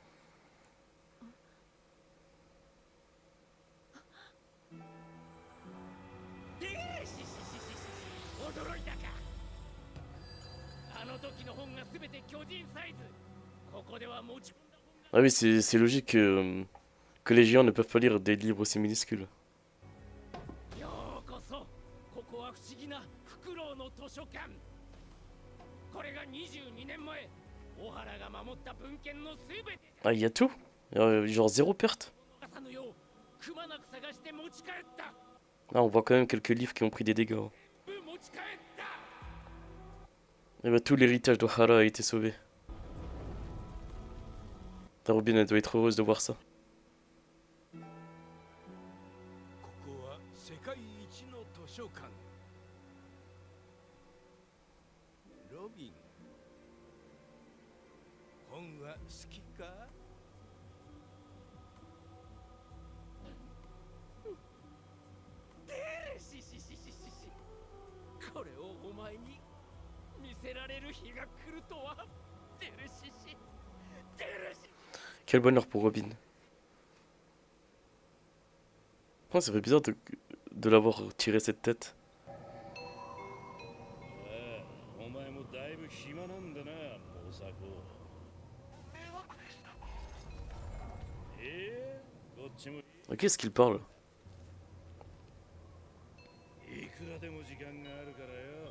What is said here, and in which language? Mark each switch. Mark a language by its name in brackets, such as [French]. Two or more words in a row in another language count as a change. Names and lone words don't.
[Japanese] 驚いたか。あの時の本がすべて巨人サイズ。ここでは持ち込んだ本が。 [French] Ah oui, c'est logique que les géants ne peuvent pas lire des livres aussi minuscules. [Japanese] ようこそ。ここは不思議なフクロウの図書館。これが22年前、オハラが守った文献のすべて。 [French] Ah, il y a tout? Genre zéro perte? [Japanese] 朝のよう、くまなく探して持ち帰った。 [French] Ah, on voit quand même quelques livres qui ont pris des dégâts. [Japanese] 持ち帰っ [French] Et bah tout l'héritage d'Ohara a été sauvé. Ta Robin, elle doit être heureuse de voir ça. [Japanese] ここは世界一の図書館。ロビン、本は好きか？これをお前に見せられる日が来るとは。デルシシ、デルシ。 [French] Quel bonheur pour Robin. Oh, ça fait bizarre de l'avoir tiré cette tête. [Japanese] お前もだいぶ暇なんだな、モサコ。こっちも [French] Qu'est-ce qu'il parle? [Japanese] いくらでも時間があるからよ。